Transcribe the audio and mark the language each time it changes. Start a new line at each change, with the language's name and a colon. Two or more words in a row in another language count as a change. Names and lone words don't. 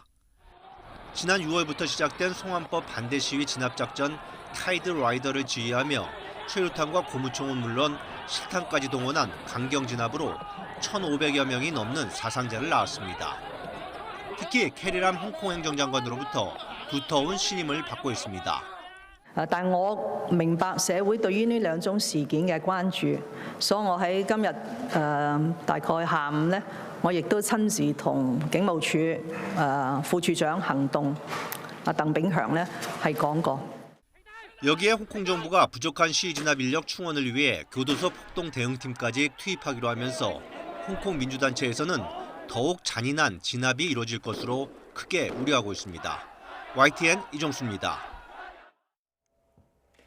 Korean: 지난 6월부터 시작된 송환법 반대 시위 진압작전 타이드 라이더를 지휘하며 최루탄과 고무총은 물론 실탄까지 동원한 강경 진압으로 1,500여 명이 넘는 사상자를 낳았습니다. 특히 캐리람 홍콩 행정장관으로부터 두터운 신임을 받고 있습니다.
Cantonese: 但我明白社會對於呢兩宗事件嘅關注，所以我喺今日大概下午呢，我亦都親自同警務處副處長行動鄧炳強呢係講過。
Korean: 여기에 홍콩 정부가 부족한 시위 진압 인력 충원을 위해 교도소 폭동 대응팀까지 투입하기로 하면서 홍콩 민주단체에서는 더욱 잔인한 진압이 이뤄질 것으로 크게 우려하고 있습니다. YTN 이종수입니다.